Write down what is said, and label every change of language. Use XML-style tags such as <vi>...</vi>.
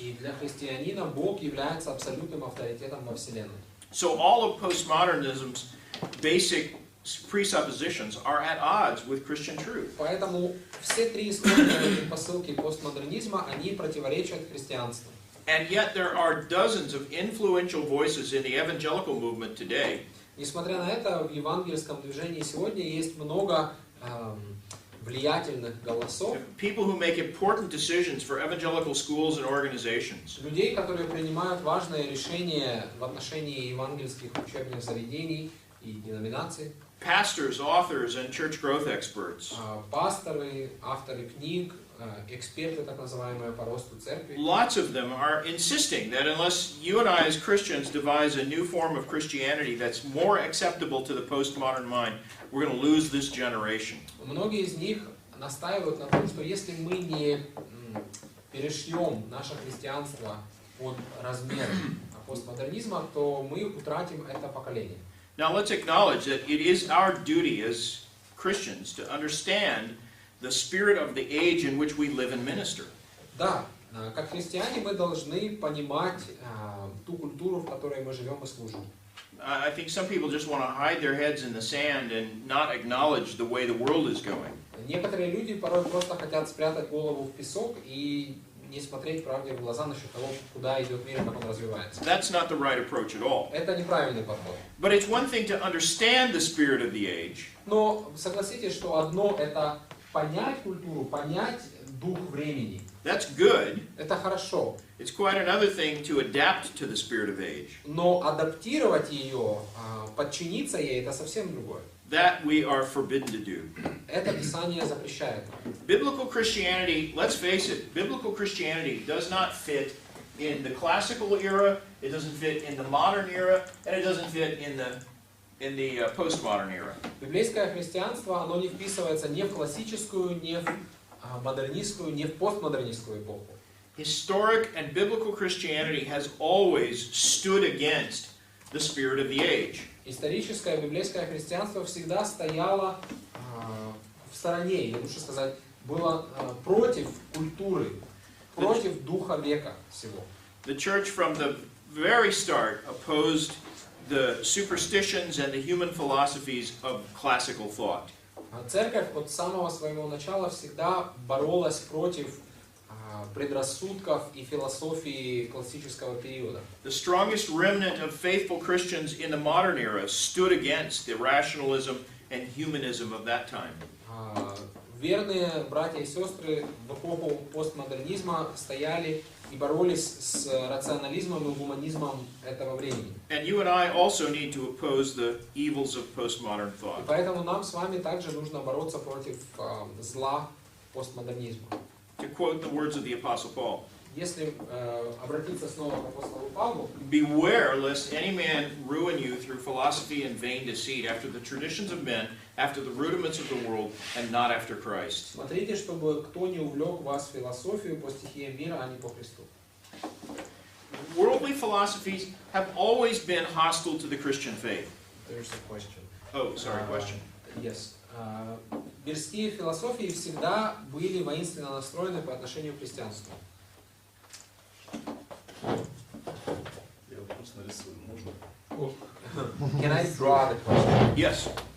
<ru>И для христианина Бог является абсолютным авторитетом во Вселенной.</ru> <en>So all of postmodernism's basic presuppositions are at odds with Christian truth.</en> <ru>Поэтому все три исходные посылки постмодернизма, они противоречат христианству.</ru> <en>And yet there are dozens of influential voices in the evangelical movement today.</en> <ru>Несмотря на это, в евангельском движении сегодня есть много влиятельных голосов,</ru> <en>People who make important decisions for evangelical schools and organizations.</en> <ru>людей, которые принимают важные решения в отношении евангельских учебных заведений и деноминаций.</ru> <en>pastors, authors, and church growth experts.</en> <ru>Пасторы, авторы книг, эксперты, так называемые, по росту церкви.</ru> <en>Lots of them are insisting that unless you and I as Christians devise a new form of Christianity that's more acceptable to the postmodern mind, we're going to lose this generation.</en> <ru>Многие из них настаивают на том, что если мы не перешьем наше христианство под размер постмодернизма, то мы утратим это поколение.</ru> <en>Now let's acknowledge that it is our duty as Christians to understand the spirit of the age in which we live and minister.</en> <ru>Да, как христиане мы должны понимать ту культуру, в которой мы живем и служим.</ru> <en>I think some people just want to hide their heads in the sand and not acknowledge the way the world is going.</en> <ru>Некоторые люди порой просто хотят спрятать голову в песок и не смотреть правде в глаза насчет того, куда идет мир и как он развивается.</ru> <en>That's not the right approach at all.</en> <ru>Это неправильный подход.</ru> <en>But it's one thing to understand the spirit of the age.</en> <ru>Но согласитесь, что одно это понять культуру, понять дух времени.</ru> <en>That's good.</en> <ru>Это хорошо.</ru> <en>It's quite another thing to adapt to the spirit of age.</en> <ru>Но адаптировать ее, подчиниться ей, это совсем другое.</ru> <en>That we are forbidden to do.</en> <ru>Это Писание запрещает.</ru> <en>Biblical Christianity, let's face it, biblical Christianity does not fit in the classical era, it doesn't fit in the modern era, and it doesn't fit in the postmodern era.</en> <ru>Библейское христианство, оно не вписывается ни в классическую, ни в модернистскую, ни в постмодернистскую эпоху.</ru> <en>Historic and biblical Christianity has always stood against the spirit of the age.</en> <ru>Историческое библейское христианство всегда стояло в стороне, или лучше сказать, было против культуры, против духа века всего.</ru> <en>The church from the very start opposed the superstitions and the human philosophies of classical thought.</en> <ru>Церковь от самого своего начала всегда боролась против предрассудков и философии классического периода.</ru> <en>The strongest remnant of faithful Christians in the modern era stood against the rationalism and humanism of that time.</en> <ru>Верные братья и сестры в эпоху постмодернизма стояли и боролись с рационализмом и гуманизмом этого времени.</ru> <en>And you and I also need to oppose the evils of postmodern</en> <ru>И</ru> <en>thought.</en> <ru>поэтому нам с вами также нужно бороться против зла постмодернизма.</ru> <en>To quote the words of the Apostle Paul,</en> <ru>Если обратиться снова к апостолу Павлу,</ru> <en>beware lest any man ruin you through philosophy and vain deceit, after the traditions of men, after the rudiments of the world, and not after Christ.</en> <ru>смотрите, чтобы кто не увлек вас в философию по стихиям мира, а не по Христу.</ru> <en>Worldly philosophies have always been hostile to the Christian faith. There's a question. Oh, sorry, question. Yes.</en> <ru>Мирские философии всегда были воинственно настроены по отношению к христианству. Я вопрос нарисую, можно?</ru> <en>Can I draw the question? Yes.</en>